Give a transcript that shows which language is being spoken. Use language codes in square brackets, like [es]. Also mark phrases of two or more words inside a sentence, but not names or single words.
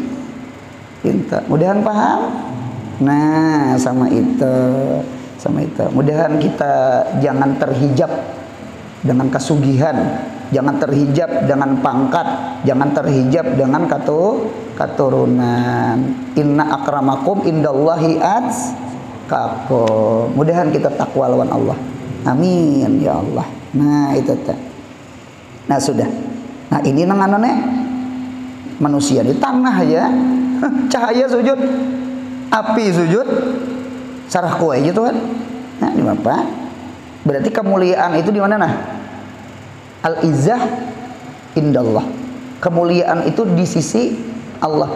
[bjn] Pinta, mudahan paham. Nah, sama itu. Mudahan kita jangan terhijab dengan kesugihan, jangan terhijab dengan pangkat, jangan terhijab dengan keturunan. [ar] إن أكرمكم عند الله أتقاكم. [bjn] Mudahan kita takwa lawan Allah. [ar] آمين يا الله. [bjn] Nah, itu teh. Nah, sudah. Nah, ini nang anane manusia di tanah ya. Cahaya sujud, api sujud, sarah kue gitu kan. Nah, di apa? Berarti kemuliaan itu di mana nah? [ar] العزة عند الله. [bjn] Kemuliaan itu di sisi Allah.